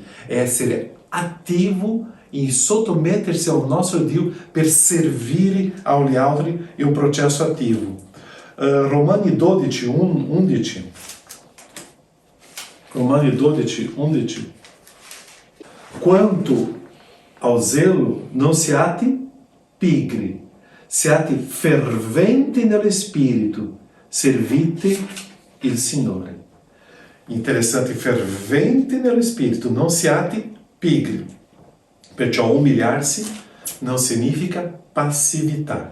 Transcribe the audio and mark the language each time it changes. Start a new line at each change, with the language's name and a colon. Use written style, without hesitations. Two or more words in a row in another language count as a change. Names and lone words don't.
Italian: È essere attivo e sottomettersi ao nostro Dio per servire agli altri in un processo attivo. Romani 12:11. Romani 12:11.
Portuguese: Quanto ao zelo, não
Italian: siate pigri, siate ferventi nello spirito, servite il Signore. Interessante, ferventi nello spirito, non siate pigri. Perciò umiliarsi non significa passività.